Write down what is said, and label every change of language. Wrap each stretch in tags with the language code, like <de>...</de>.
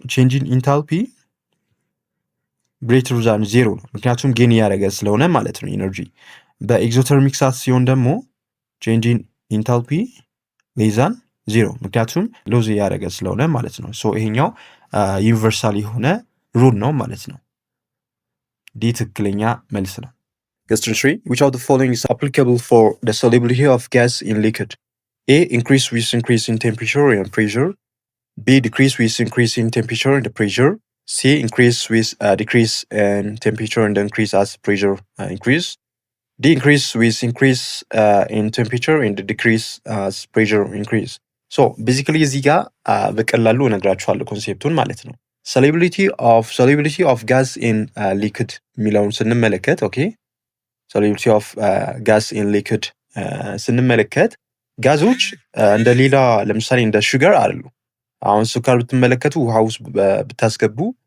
<am>ቼንጅን ኢንታልፒ ግሬተር ዛን ዜሮ ነው፣ ምክንያቱም ጌን እያደረገ ስለሆነ ማለት ነው ኤነርጂ። በኤግዞተርሚክ ሰዓት ሲሆን ደግሞ ቼንጅን ኢንታልፒ ሌዛን ዜሮ፣ ምክንያቱም ሎዝ እያደረገ ስለሆነ ማለት ነው። ሶ ይሄኛው ዩኒቨርሳል የሆነ ሩል ነው ማለት ነው። ዲ ትክክለኛ መልስ ነው። Question 3.</am> <en>Which of the following is applicable for the solubility of gas in liquid? A. Increase with increase in temperature and pressure. B. Decrease with increase in temperature and pressure. C. Increase with decrease in temperature and increase as pressure increase. D. Increase with increase in temperature and decrease as pressure increase.</en> <am>So basically እዚህ ጋር በቀላሉ እነግራችኋለሁ ኮንሴፕቱን ማለት ነው። solubility of gas in liquid የሚለውን ስንመለከት ኦኬ solubility of gas in liquid ስንመለከት ጋዞች እንደ ሌላ ለምሳሌ እንደ ሹገር አይደሉ። አሁን ሱካር ብትመለከቱ ውሃ ውስጥ ብታስገቡ</am>